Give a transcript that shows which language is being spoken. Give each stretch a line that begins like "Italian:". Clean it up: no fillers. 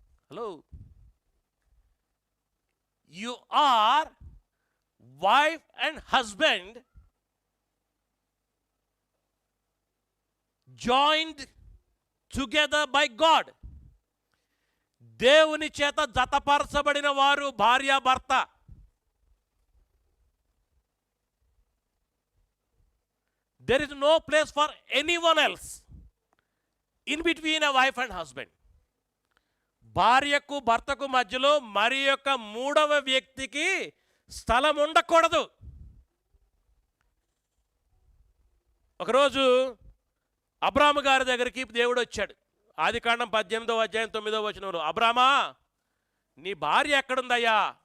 English: Hello, you are wife and husband joined together by God.
Telugu: దేవుని చేత జతపరచబడిన వారు భార్య భర్త.
English: There is no place for anyone else in between a wife and husband.
Telugu: భార్యకు భర్తకు మధ్యలో మరి యొక్క మూడవ వ్యక్తికి స్థలం ఉండకూడదు. ఒకరోజు అబ్రాము గారి దగ్గరికి దేవుడు వచ్చాడు. ఆదికాండం 18వ అధ్యాయం 9వ వచనంలో, అబ్రామా నీ భార్య ఎక్కడుందయ్యా?